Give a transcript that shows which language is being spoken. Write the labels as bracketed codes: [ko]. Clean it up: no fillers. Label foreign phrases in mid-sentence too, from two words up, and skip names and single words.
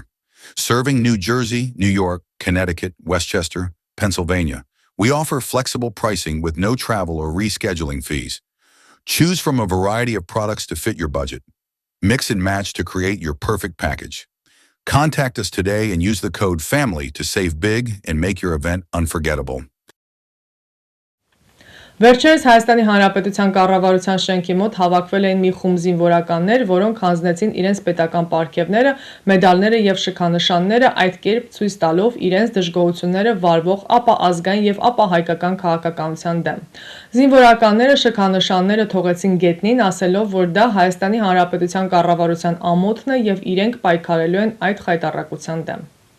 [en] Serving New Jersey, New York, Connecticut, Westchester, Pennsylvania, we offer flexible pricing with no travel or rescheduling fees. Choose from a variety of products to fit your budget. Mix and match to create your perfect package. Contact us today and use the code FAMILY to save big and make your event unforgettable. [hy] Վերջերս Հայաստանի Հանրապետության կառավարության շենքի մոտ հավաքվել էին մի խումբ զինվորականներ, որոնք հանձնեցին իրենց պետական պարգևները, մեդալները և շքանշանները, այդ կերպ ցույց տալով իրենց դժգոհությունները վարվող ապա ազգային և ապա հայկական քաղաքականության դեմ։ Զինվորականները շքանշանները թողեցին գետնին, ասելով, որ դա Հայաստանի Հանրապետության կառավարության ամոթն է և իրենք պայքարելու են այդ խայտառակության դեմ։